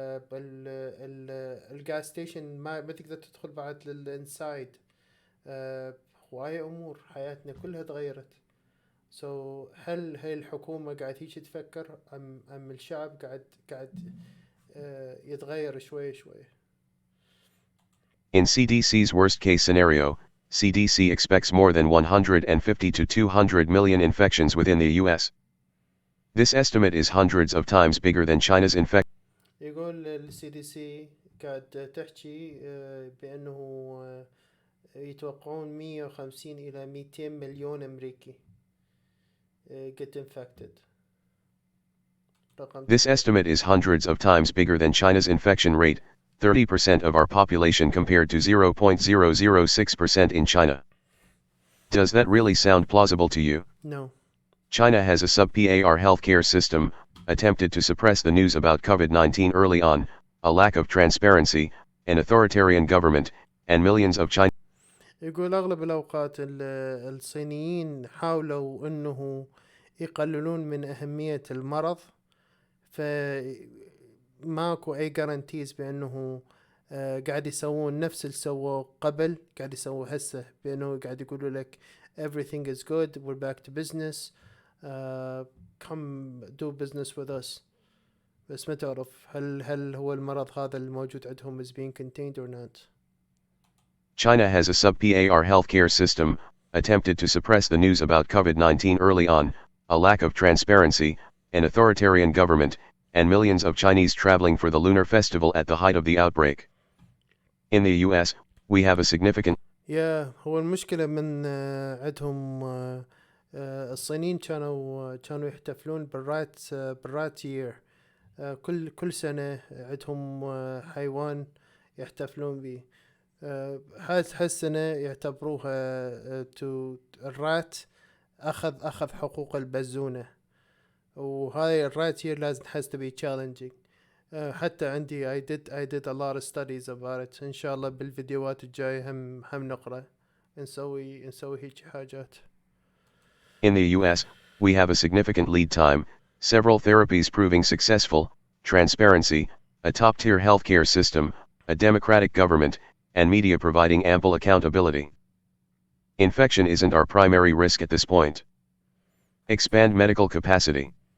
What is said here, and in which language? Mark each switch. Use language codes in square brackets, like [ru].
[ar] الجاز ستيشن ما تقدر تدخل بعد للانسايد. هواية أمور حياتنا كلها تغيرت. هل هاي الحكومة قاعد هيك تفكر أم الشعب قاعد يتغير شوي. [en] In CDC's worst-case scenario, CDC expects more than 150 to 200 million infections within the U.S. This estimate is hundreds of times bigger than China's infection. [ar] يقول الCDC قاعد تحكي بأنه يتوقعون 150 إلى 200 مليون أمريكي [en] get infected. This estimate is hundreds of times bigger than China's infection rate, 30% of our population compared to 0.006% in China. Does that really sound plausible to you? No. China has a subpar healthcare system, attempted to suppress the news about COVID-19 early on, a lack of transparency, an authoritarian government, and millions of Chinese. [ar] يقول أغلب الأوقات الصينيين حاولوا أنه يقللون من أهمية المرض، فماكو أي guarantees بأنه قاعد يسوون نفس اللي سووه قبل، قاعد يسووه هسه، بأنه قاعد يقولوا لك [en] everything is good, we're back to business, come do business with us. [ar] بس ما تعرف هل هو المرض هذا الموجود عندهم [en] is being contained or not. China has a subpar healthcare system, attempted to suppress the news about COVID-19 early on, a lack of transparency, an authoritarian government, and millions of Chinese traveling for the Lunar Festival at the height of the outbreak. In the US, we have a significant. [ar] هو المشكلة من عندهم الصينيين كانوا يحتفلون بالرات يير. كل سنة عندهم حيوان يحتفلون به. هالسنة يعتبروها الرات أخذ حقوق البزونة، وهاي الرات يير لازم [en] has to be challenging. [ar] حتى عندي [en] I did a lot of studies about it. [ar] إن شاء الله بالفيديوهات الجاية هم نقرأ نسوي هيك حاجات. [en] In the US, we have a significant lead time, several therapies proving successful, transparency, a top-tier healthcare system, a democratic government, and media providing ample accountability. Infection isn't our primary risk at this point. Expand medical capacity.